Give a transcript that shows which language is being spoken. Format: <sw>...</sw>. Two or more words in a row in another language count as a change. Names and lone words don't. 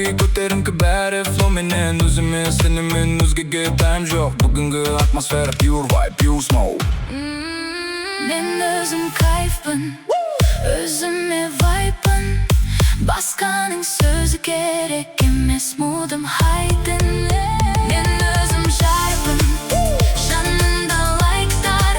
<kk>көтеріңкі бәрі флоу менен өзіме сенемін өзгеге тайм жоқ бүгінгі атмосфера</kk> <en>pure vibe pure smoke</en> <kk>Мен өзім кайфпын, өзіме вайппын. Басқаның сөзі керек емес, мудым хайдын. Мен өзім жайпын, жанымда лайктар.</kk>